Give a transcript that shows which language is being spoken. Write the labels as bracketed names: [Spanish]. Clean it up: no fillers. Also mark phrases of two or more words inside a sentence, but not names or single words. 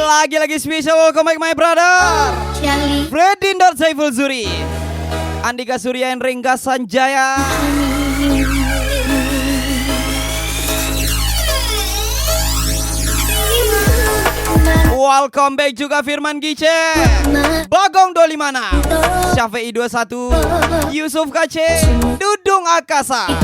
[Indonesian] Lagi-lagi spesial [English] welcome back my brother [Indonesian] jali Fredindon Saiful Zuri, Andika Surya dan Rengga Sanjaya. [English] Welcome back [Indonesian] juga Firman Gice, Bagong Dolimana, Syafi'i 21, Yusuf Kace, Dudung Akasa.